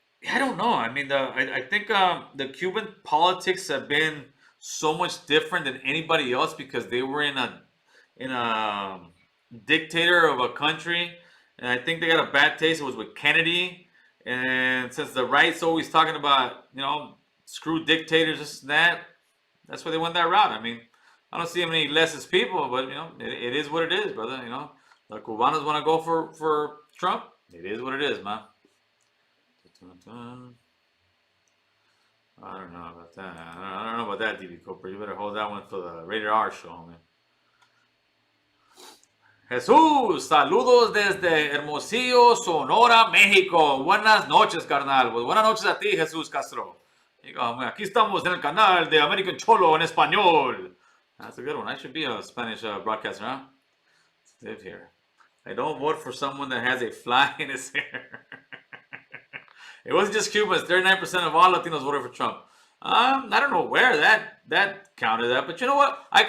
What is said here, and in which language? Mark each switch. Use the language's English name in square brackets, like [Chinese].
[English] I don't know. I mean, I think the Cuban politics have been so much different than anybody else because they were in a dictator of a country, and I think they got a bad taste. It was with Kennedy, and since the right's always talking about screw dictators, this and that, that's why they went that route. I mean, I don't see how many leftist people, but it is what it is, brother. The Cubanos want to go for Trump. It is what it is, man. I don't know about that. I don't know about that, DB Cooper. You better hold that one for the Rated R show, man. [Spanish] Jesús, saludos desde Hermosillo, Sonora, México. Buenas noches, carnal. Pues buenas noches a ti, Jesús Castro. Aquí estamos en el canal de American Cholo en español. [English] That's a good one. I should be a Spanish broadcaster, huh? Live here. I don't vote for someone that has a fly in his hair. It wasn't just Cubans. 39% of all Latinos voted for Trump. I don't know where that counted at, but you know what?